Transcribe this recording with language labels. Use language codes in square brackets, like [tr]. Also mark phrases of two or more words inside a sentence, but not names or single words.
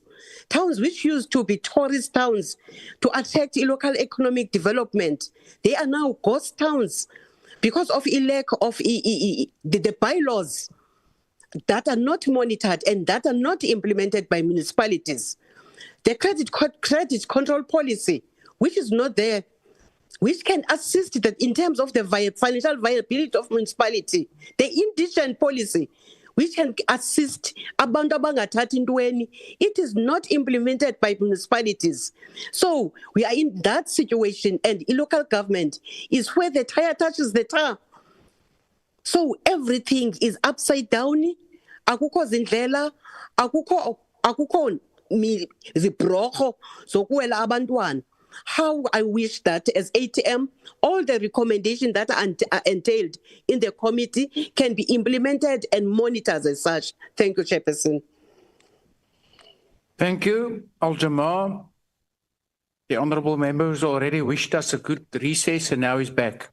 [en] Towns which used to be tourist towns to attract local economic development, they are now ghost towns because of a lack of the bylaws that are not monitored and that are not implemented by municipalities. The credit control policy, which is not there, which can assist that in terms of the financial viability of municipality. The indigent policy, which can assist [xh] abantu abangathathi ntweni, [en] it is not implemented by municipalities. So we are in that situation, and local government is where the tire touches the tar. So everything is upside down. [xh] Akukho zindlela, akukho zibrocho zokuwela abantwana. [en] How I wish that as ATM, all the recommendations that are entailed in the committee can be implemented and monitored as such. Thank you, Chairperson. Thank you, Al-Jamaa. The honourable member who's already wished us a good recess and now is back.